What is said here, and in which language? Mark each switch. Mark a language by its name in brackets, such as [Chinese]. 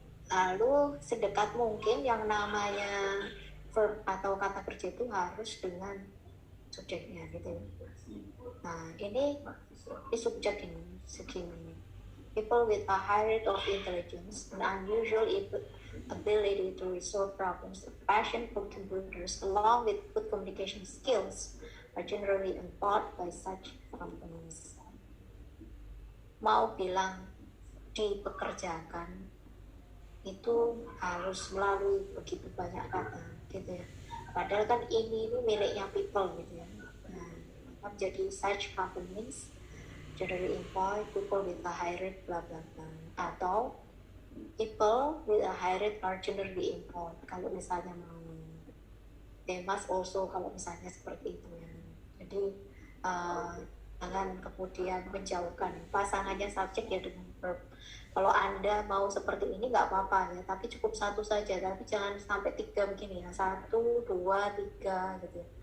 [Indonesian] Lalu sedekat mungkin yang namanya verb atau kata kerja itu harus dengan subjeknya gitu. Nah ini subjek ini segini. [English] People with a high rate of intelligence, an unusual ability to resolve problems, a passion for computers, along with good communication skills, are generally employed by such companies. [Indonesian] Mau bilang dipekerjakan itu harus melalui begitu banyak kata, gitu ya. Padahal kan ini miliknya people, gitu ya. Nah, jadi [English] such companies generally employ people with a high rate, bla bla bla, [Indonesian] atau [English] people with a high rate are generally employed. [Indonesian] Kalau misalnya mau, [English] they must also, [Indonesian] kalau misalnya seperti itu ya. Jadi jangan kemudian menjauhkan pasangannya subjek ya dengan verb. Kalau Anda mau seperti ini nggak apa-apa ya, tapi cukup satu saja, tapi jangan sampai 3 begini ya, 1, 2, 3 gitu.